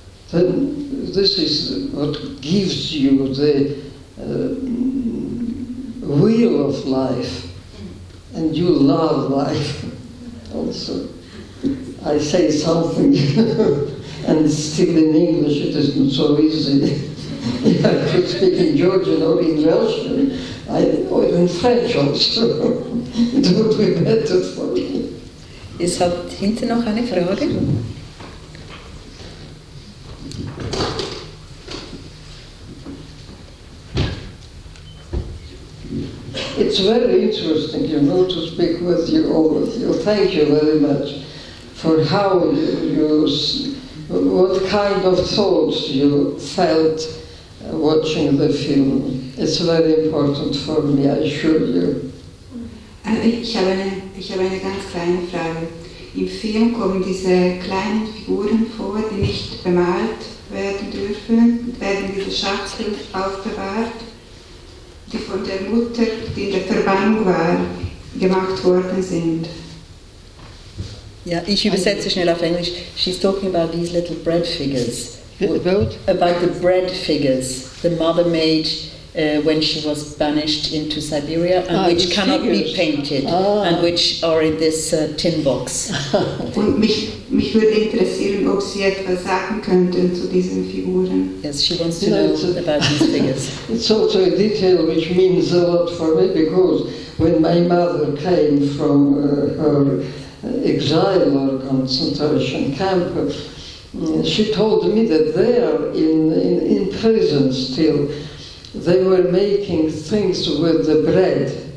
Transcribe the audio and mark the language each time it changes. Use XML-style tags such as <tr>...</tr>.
<en>Then this is what gives you the will of life, and you love life also. I say something and still in English it isn't so easy. If I could speak in Georgian or in Russian, or in French also, it would be better for me.</en> <de>Es hat hinten noch eine Frage.</de> <en>It's very interesting, you know, to speak with you, all of you. Thank you very much for how what kind of thoughts you felt watching the film. It's very important for me, I assure you.</en> <de>Ich habe eine ganz kleine Frage. Im Film kommen diese kleinen Figuren vor, die nicht bemalt werden dürfen, werden in dieser Schachtel aufbewahrt, die von der Mutter, die in der Verbannung war, gemacht worden sind. Ja, ich übersetze schnell auf Englisch.</de> <en>She's talking about these little bread figures. About the bread figures the mother made when she was banished into Siberia, and which cannot be painted, and which are in this tin box.</en> <de>Und mich würde interessieren, ob Sie etwas sagen könnten zu diesen Figuren.</de> <en>Yes, she wants to know about these figures. It's also a detail which means a lot for me, because when my mother came from her exile or concentration camp, she told me that there in prison still, they were making things with the bread.</en>